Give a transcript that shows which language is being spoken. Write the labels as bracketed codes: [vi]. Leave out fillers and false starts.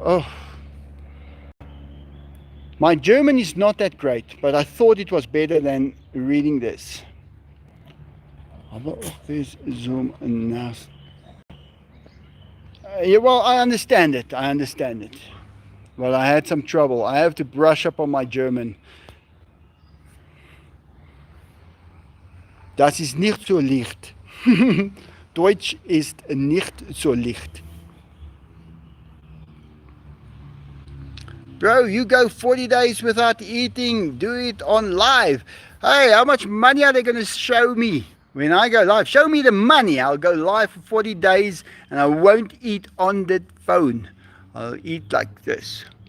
[en] Oh, my German is not that great, but I thought it was better than reading this. [de] Aber auch bis zum nächsten. [en] Yeah, well, I understand it. I understand it. But I had some trouble. I have to brush up on my German. [de] Das ist nicht so leicht. Deutsch ist nicht so leicht. [en] Bro, you go 40 days without eating. Do it on live. Hey, how much money are they going to show me when I go live? Show me the money. I'll go live for 40 days and I won't eat on the phone. I'll eat like this.